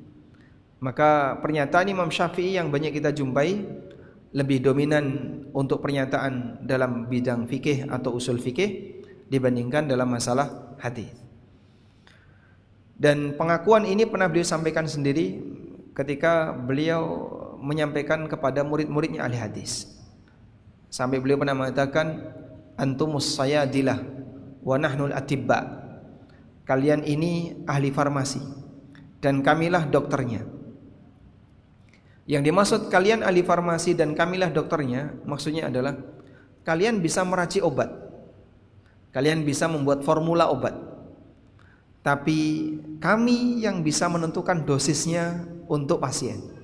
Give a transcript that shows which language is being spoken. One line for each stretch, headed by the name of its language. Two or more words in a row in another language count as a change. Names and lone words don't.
Indonesian: Maka pernyataan Imam Syafi'i yang banyak kita jumpai lebih dominan untuk pernyataan dalam bidang fikih atau usul fikih dibandingkan dalam masalah hadis. Dan pengakuan ini pernah beliau sampaikan sendiri ketika beliau menyampaikan kepada murid-muridnya ahli hadis. Sampai beliau pernah mengatakan,
Arabic: أنتم الصيادلة ونحن الأطباء.
Indonesian: Kalian ini ahli farmasi dan kamilah dokternya. Yang dimaksud kalian ahli farmasi dan kamilah dokternya, maksudnya adalah kalian bisa meracik obat, kalian bisa membuat formula obat, tapi kami yang bisa menentukan dosisnya untuk pasien.